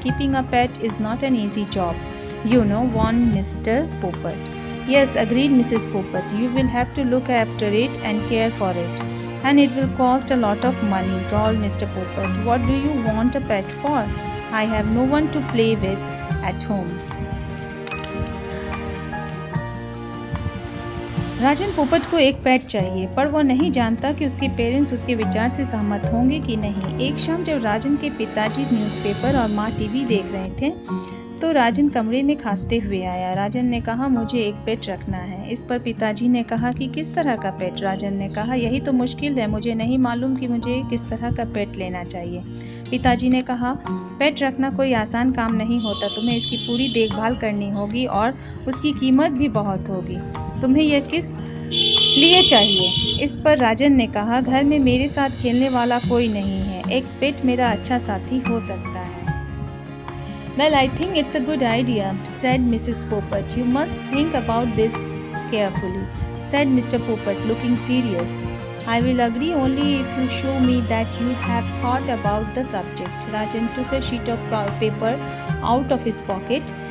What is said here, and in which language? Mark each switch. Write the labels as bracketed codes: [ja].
[en] Keeping a pet is not an easy job, warned Mr. Popat. "Yes," agreed Mrs. Popat. "You will have to look after it and care for it. And it will cost a lot of money," drawled Mr. Popat. "What do you want a pet for?" "I have no one to play with at home." [hi] राजन पोपट को एक पेट चाहिए, पर वो नहीं जानता कि उसके पेरेंट्स उसके विचार से सहमत होंगे कि नहीं। एक शाम जब राजन के पिताजी न्यूज़पेपर और माँ टीवी देख रहे थे तो राजन कमरे में खांसते हुए आया। राजन ने कहा, "मुझे एक पेट रखना है।" इस पर पिताजी ने कहा कि किस तरह का पेट? राजन ने कहा, "यही तो मुश्किल है, मुझे नहीं मालूम कि मुझे किस तरह का पेट लेना चाहिए।" पिताजी ने कहा, "पेट रखना कोई आसान काम नहीं होता, तुम्हें इसकी पूरी देखभाल करनी होगी और उसकी कीमत भी बहुत होगी। तुम्हें यह किस लिए चाहिए?" इस पर राजन ने कहा, "घर में मेरे साथ खेलने वाला कोई नहीं है, एक पेट मेरा अच्छा साथी हो सकता है।" [en] "Well, I think it's a good idea," said Mrs. Popat. "You must think about this carefully," said Mr. Popat, looking serious. "I will agree only if you show me that you have thought about the subject." Rajan took a sheet of paper out of his pocket.